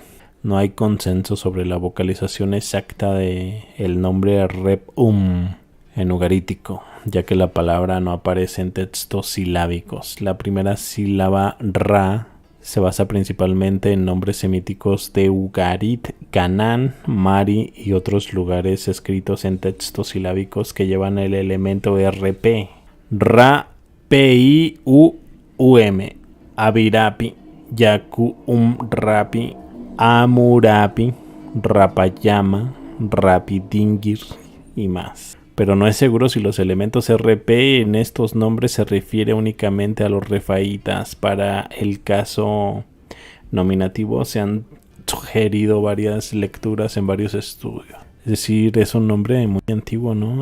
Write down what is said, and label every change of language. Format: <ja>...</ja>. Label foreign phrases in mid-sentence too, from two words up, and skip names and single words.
<es>No hay consenso sobre la vocalización exacta de el nombre Rep-Um en ugarítico, ya que la palabra no aparece en textos silábicos. La primera sílaba Ra se basa principalmente en nombres semíticos de Ugarit, Canaán, Mari y otros lugares escritos en textos silábicos que llevan el elemento RP. Ra, P-I-U-U-M, Abirapi, Yaku, Rapi, Amurapi, Rapayama, Rapidingir y más. Pero no es seguro si los elementos RP en estos nombres se refiere únicamente a los refaítas. Para el caso nominativo se han sugerido varias lecturas en varios estudios. Es decir, es un nombre muy antiguo, ¿no?</es>